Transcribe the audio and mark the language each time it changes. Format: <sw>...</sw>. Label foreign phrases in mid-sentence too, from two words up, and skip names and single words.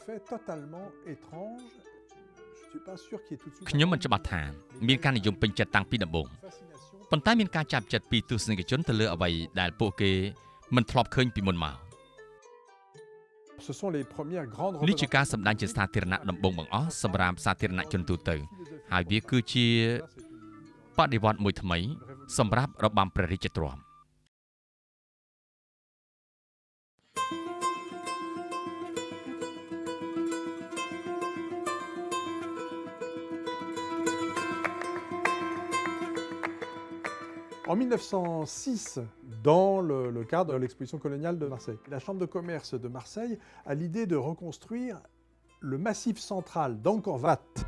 <km>ខ្ញុំមិនច្បាស់ថាមានការនិយមពេញចិត្តតាំងពីដំបូងប៉ុន្តែមានការចាប់ចិត្តពីទស្សនិកជនទៅលើអ្វីដែលពួកគេមិនធ្លាប់ឃើញពីមុនមកនេះជាការសម្ដែងជាសាធារណៈដំបូងបង្អស់សម្រាប់សាធារណជនទូទៅហើយវាគឺជាបដិវត្តន៍មួយថ្មីសម្រាប់របាំព្រះរាជទ្រព្យ</km> <fr>En 1906, dans le cadre de l'exposition coloniale de Marseille, la Chambre de commerce de Marseille a l'idée de reconstruire le massif central d'Angkor Wat.</fr>